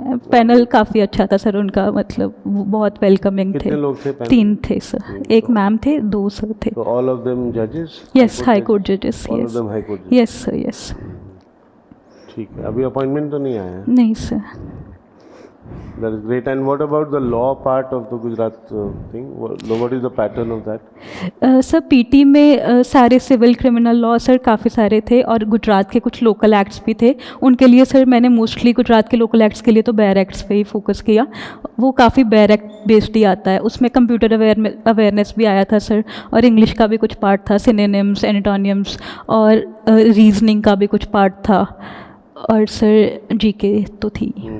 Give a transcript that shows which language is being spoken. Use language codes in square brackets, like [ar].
[hi] Panel काफ़ी अच्छा था सर उनका, मतलब वो बहुत वेलकमिंग थे। कितने लोग थे पैनल? 3 थे सर, एक मैम थे, 2 सर थे। [en] So all of them judges? Yes, high court जजेस। All of yes them high court judges? Yes sir, yes. [hi] ठीक है, अभी अपॉइंटमेंट तो नहीं आया है? नहीं sir. [en] That is great. And what about the law part of the Gujarat thing? What is the pattern of that? [hi] Sir PT में सारे सिविल क्रिमिनल लॉ सर काफ़ी सारे थे, और गुजरात के कुछ लोकल एक्ट्स भी थे। उनके लिए सर मैंने मोस्टली गुजरात के लोकल एक्ट्स के लिए तो बेयर एक्ट्स पे ही फोकस किया। वो काफ़ी बेयर एक्ट बेस्ड ही आता है, उसमें कंप्यूटर अवेयरनेस भी आया था सर, और इंग्लिश का भी कुछ पार्ट था, सिनोनिम्स, एंटोनिम्स, और रीजनिंग का भी कुछ पार्ट था, और सर जीके तो थी।